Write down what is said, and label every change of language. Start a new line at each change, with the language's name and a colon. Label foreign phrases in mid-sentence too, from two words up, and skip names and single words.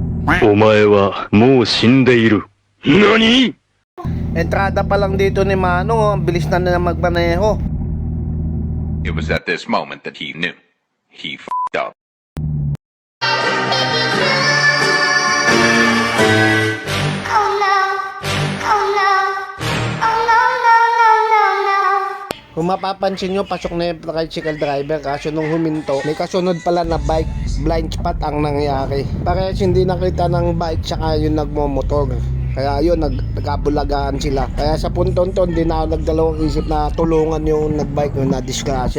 Japanese: お前はもう死んでいる。何?
Filipino: Entrada pa lang dito ni Manong, oh. Ang bilis na nila magmaneho.
English: It was at this moment that he knew. He f***ed up. Oh no, oh no, oh no, no, no, no, no.
Filipino: Kung mapapansin nyo, pasok na yung tricycle driver, kaso nung huminto, may kasunod pala na bike,
English: blind spot
Filipino: ang nangyari. Parehas hindi nakita ng bike saka yung nagmomotor. Kaya yun, nagkabulagaan sila. Kaya sa puntong to, hindi na ako nagdalawang isip na tulungan yung nagbike yung na-disgrasya.